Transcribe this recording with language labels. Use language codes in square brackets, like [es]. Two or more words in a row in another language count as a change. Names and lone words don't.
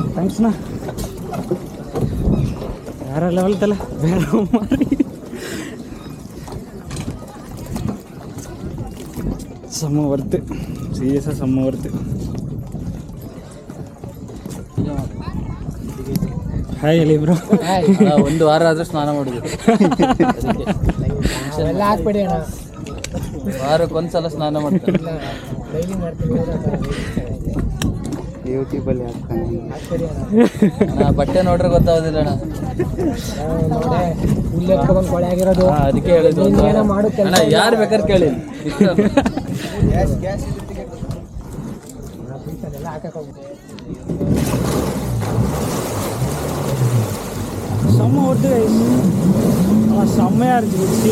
[ta] மனுஷனா வேற லெவல் தலை, வேற மாதிரி. செம்ம ஒர்த்து, சீரியஸாக செம்ம ஒர்த்து. [kn] ಹಾಯ್ ಹೇಳಿ ಬ್ರೋ. ಒಂದು ವಾರ ಆದರೂ ಸ್ನಾನ ಮಾಡಿದ್ರು, ವಾರಕ್ಕೊಂದ್ಸಲ ಸ್ನಾನ ಮಾಡ್ತಾರೆ. ಯೂಟ್ಯೂಬಲ್ಲಿ ಹಾಕ್ತಾನೆ. ಬಟ್ಟೆ ನೋಡ್ರೆ ಗೊತ್ತಾಗೋದಿಲ್ಲ ಅಣ್ಣ, ಅದಕ್ಕೆ ಹೇಳಿದ್ರು ಅಣ್ಣ, ಯಾರು ಬೇಕಾದ್ರೆ ಕೇಳಿ. [ta] செம்ம ஒர்த்து ஆனால் செம்மையாக இருந்துச்சு.